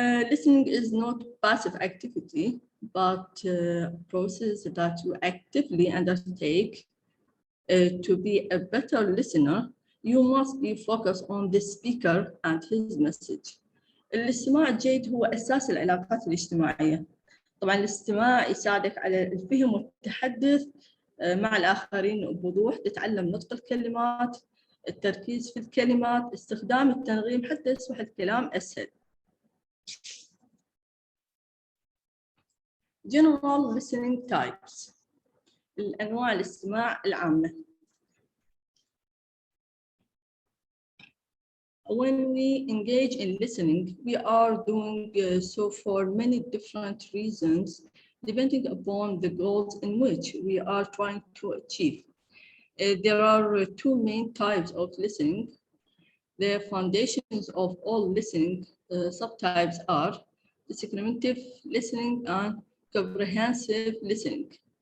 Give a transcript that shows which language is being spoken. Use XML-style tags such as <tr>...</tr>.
<en>Listening is not passive activity, but a process that you actively undertake. To be a better listener, you must be focused on the speaker and his message.</en> <ar>الاستماع الجيد هو أساس العلاقات الاجتماعية. طبعاً الاستماع يساعدك على الفهم والتحدث مع الآخرين بوضوح، تتعلم نطق الكلمات، التركيز في الكلمات، استخدام التنغيم حتى يصبح الكلام أسهل.</ar> <en>General listening types.</en> <ar>الأنواع الاستماع العامة.</ar> <en>When we engage in listening, we are doing so for many different reasons, depending upon the goals in which we are trying to achieve. There are two main types of listening. The foundations of all listening subtypes are discriminative listening and comprehensive listening.</en>